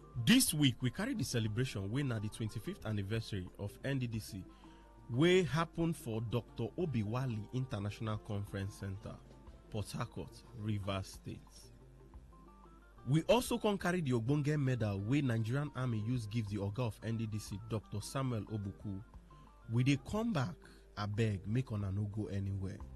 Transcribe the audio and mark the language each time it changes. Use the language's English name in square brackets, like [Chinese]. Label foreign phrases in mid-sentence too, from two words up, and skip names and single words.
[Nigerian Pidgin] This week, we carry the celebration when at the 25th anniversary of NDDC, wey happen for Dr. Obiwali International Conference Center, Port Harcourt, Rivers State. We also can carry the Ogbonge medal wey Nigerian Army use give the Oga of NDDC, Dr. Samuel Obuku. We dey come back, abeg, make una no go anywhere.